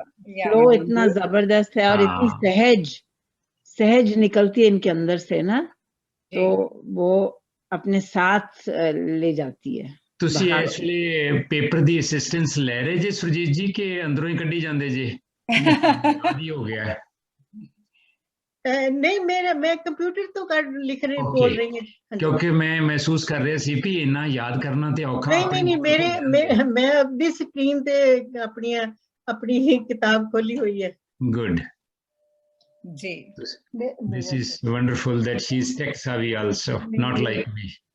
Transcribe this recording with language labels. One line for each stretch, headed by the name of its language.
Hindi: Flow इतना जबरदस्त है और इतनी सहज निकलती है इनके अंदर से ना, तो वो अपने साथ ले जाती है।
Punjabi: ਤੁਸੀਂ ਐਕਚੁਅਲੀ ਪੇਪਰ ਦੀ ਅਸਿਸਟੈਂਸ ਲੈ ਰਹੇ ਜੇ ਸੁਰਜੀਤ ਜੀ ਕਿ ਅੰਦਰੋਂ ਹੀ ਕੱਢੀ ਜਾਂਦੇ ਜੇ? ਆਦੀ ਹੋ ਗਿਆ
Hindi: नहीं, मैं कंप्यूटर तो लिख रही बोल रही हूँ,
Punjabi: क्योंकि मैं महसूस कर रहा सी भी इन्ना याद करना ते औखा।
Hindi: नहीं, मैं अपनी स्क्रीन पे अपनी किताब खोली हुई है।
English: Good जी, this is wonderful that she is tech savvy also, not like me.